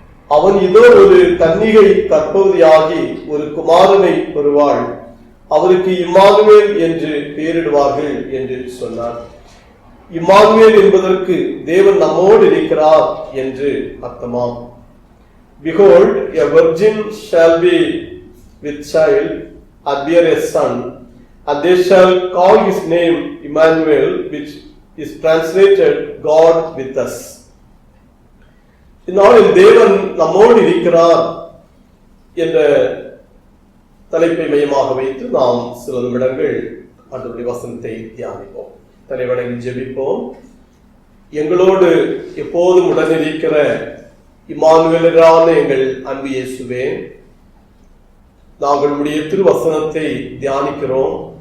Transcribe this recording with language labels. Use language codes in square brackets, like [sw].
[ta] அவன் இதோ ஒரு கன்னிகை கர்ப்பவதியாகி ஒரு குமாரனை பெறுவாள், அவருக்கு இம்மானுவேல் என்று பெயரிடுவார்கள் என்று சொன்னார். இம்மானுவேல் என்பதற்கு தேவன் நம்மோடு இருக்கிறார் என்று அர்த்தமாம். [en] Behold, a virgin shall be with child and bear a son, and they shall call his name Emmanuel, which is translated God with us. [ta] இந்நாளில் தேவன் நம்மோடு இருக்கிறார் என்ற தலைப்பை மையமாக வைத்து நாம் சில நிமிடங்கள் ஆண்டவருடைய வசனத்தை தியானிப்போம். தலைவணங்கி ஜெபிப்போம். எங்களோடு எப்போதும் உடனிருக்கிற இம்மானுவேலரான எங்கள் அன்பு இயேசுவே, நாங்கள் உடைய திருவசனத்தை தியானிக்கிறோம்.